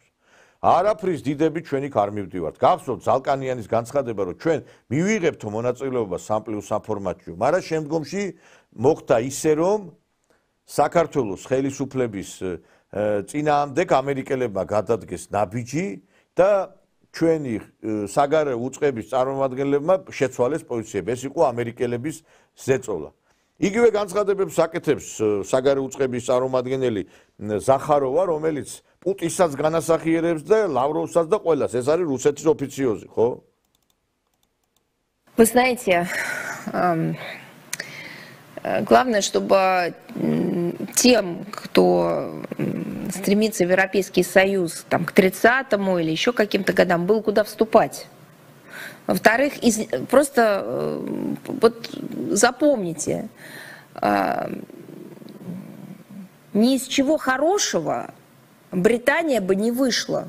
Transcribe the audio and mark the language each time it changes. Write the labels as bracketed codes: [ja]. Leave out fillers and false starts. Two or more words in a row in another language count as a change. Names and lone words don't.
[ka] არაფრის დიდები ჩვენი არ მივდივართ. გახსოვთ ზალკანიანის განცხადება, რომ ჩვენ მივიღებთ მონაწილეობა 3+3 ფორმატში, მაგრამ შემდგომში მოხდა ისე, რომ საქართველოს ხელისუფლების წინააღმდეგ ამერიკელებმა გადადგეს ნაბიჯი და ჩვენი საგარეო უწყების წარმომადგენლებმა შეცვალეს პოზიციები. ეს იყო ამერიკელების ზეწოლა. იგივე განცხადებებს აკეთებს საგარეო უწყების წარმომადგენელი ზახაროვა, რომელიც პუტინსაც განასახიერებს და ლავროვსაც და ყველას. ეს არის რუსეთის ოფიციოზი, ხო? [ru] Вы знаете, главное, чтобы тем, кто стремится в Европейский Союз там, к 30-му или еще каким-то годам, было куда вступать. Во-вторых, просто вот запомните, ни из чего хорошего Британия бы не вышла.